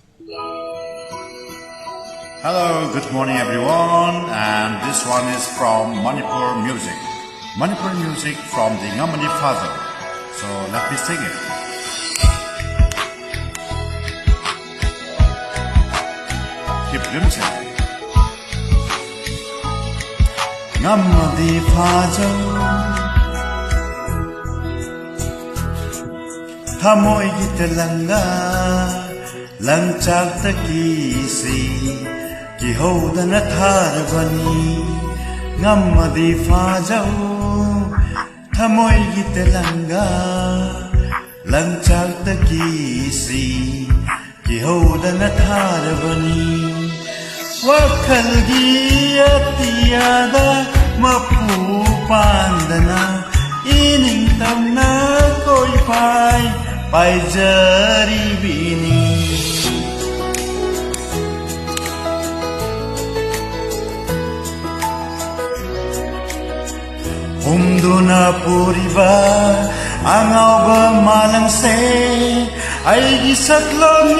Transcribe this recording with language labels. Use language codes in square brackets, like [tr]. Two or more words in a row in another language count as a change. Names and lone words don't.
[en] Hello, good morning everyone, and this one is from Manipur music. Manipur music from the Ngamani Father. So let me sing it. Keep listening. [mni] Ngamani Father, Hamoy gitalanga, langchak takisi. Ki houda na tharbani ngamadi phajau thamoy gitalanga langchak takisi ki houda na tharbani wakhal gi atiyada mapu pandana ining tamna koi pai jari bini Humduna puriba angauba malangse aigi saklom ni